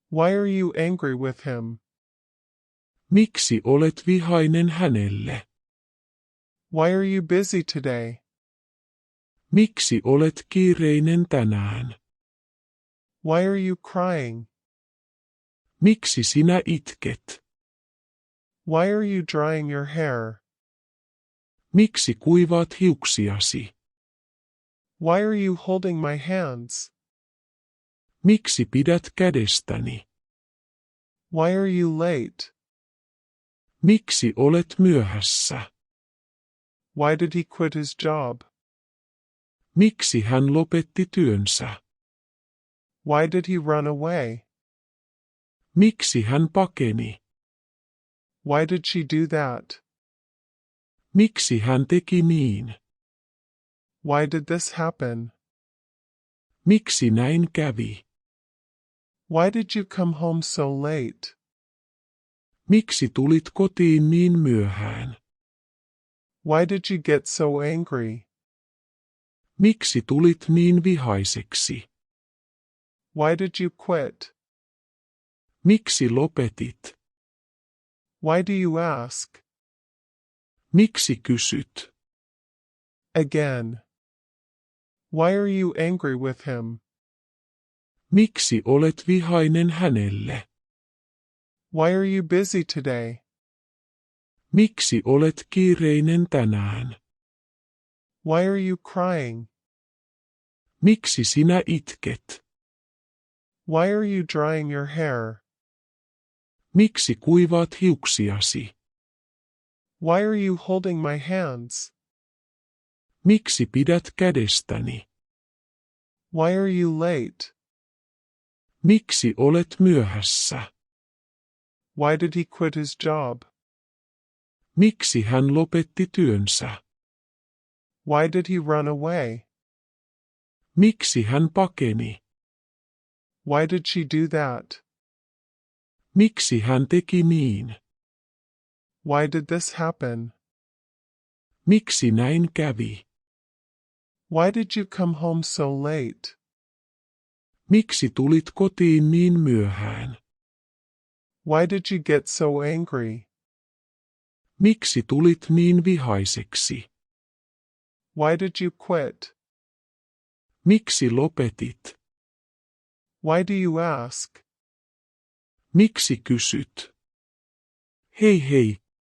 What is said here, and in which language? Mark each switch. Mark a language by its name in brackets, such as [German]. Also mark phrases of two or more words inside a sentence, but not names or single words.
[English] Why are you angry with him? [Finnish] Miksi olet vihainen hänelle? [English] Why are you busy today? [Finnish] Miksi olet kiireinen tänään? [English] Why are you crying? [Finnish] Miksi sinä itket? [English] Why are you drying your hair? [Finnish] Miksi kuivaat hiuksiasi? [English] Why are you holding my hands? [Finnish] Miksi pidät kädestäni? [English] Why are you late? [Finnish] Miksi olet myöhässä? [English] Why did he quit his job? [Finnish] Miksi hän lopetti työnsä? [English] Why did he run away? [Finnish] Miksi hän pakeni? [English] Why did she do that? [Finnish] Miksi hän teki niin? [English] Why did this happen? [Finnish] Miksi näin kävi? [English] Why did you come home so late? [Finnish] Miksi tulit kotiin niin myöhään? [English] Why did you get so angry? [Finnish] Miksi tulit niin vihaiseksi? [English] Why did you quit? [Finnish] Miksi lopetit? [English] Why do you ask? [Finnish] Miksi kysyt? [English] Again. Why are you angry with him? [Finnish] Miksi olet vihainen hänelle? [English] Why are you busy today? [Finnish] Miksi olet kiireinen tänään? [English] Why are you crying? [Finnish] Miksi sinä itket? [English] Why are you drying your hair? [Finnish] Miksi kuivaat hiuksiasi? [English] Why are you holding my hands? [Finnish] Miksi pidät kädestäni? [English] Why are you late? [Finnish] Miksi olet myöhässä? [English] Why did he quit his job? [Finnish] Miksi hän lopetti työnsä? [English] Why did he run away? [Finnish] Miksi hän pakeni? [English] Why did she do that? [Finnish] Miksi hän teki niin? [English] Why did this happen? [Finnish] Miksi näin kävi? [English] Why did you come home so late? [Finnish] Miksi tulit kotiin niin myöhään? [English] Why did you get so angry? [Finnish] Miksi tulit niin vihaiseksi? [English] Why did you quit? [Finnish] Miksi lopetit? [English] Why do you ask? [Finnish] Miksi kysyt? Hei hei,